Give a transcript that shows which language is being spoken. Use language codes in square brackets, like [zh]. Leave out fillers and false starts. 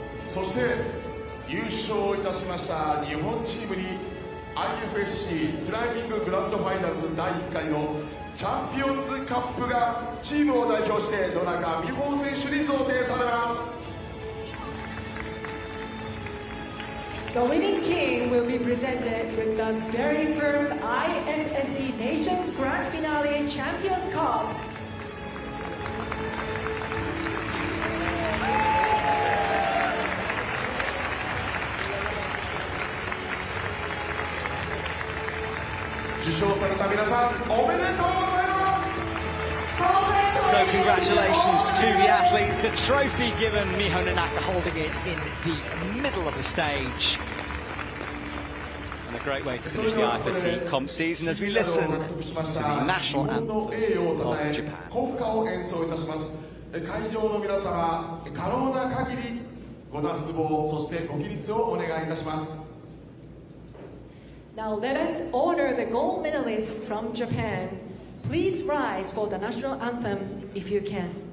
[ja] そして優勝いたしました日本チームに IFSC クライミンググランドファイナルズ第1回のチャンピオンズカップがチームを代表して野中美穂選手に贈呈されます。 [en] The winning team will be presented with the very first IFSC Nations Grand Finale Champions Cup. [ja] 受賞された皆さんおめでとうございます。 [en] So congratulations to the athletes. The trophy given, Miho Nanaka holding it in the middle of the stage. And a great way to finish the IFSC comp season as we listen to the national anthem of Japan. [ja] 国歌を演奏いたします。会場の皆様、可能な限りご脱帽、そしてご起立をお願いいたします。 [en] Now let us honor the gold medalist from Japan. Please rise for the national anthem if you can.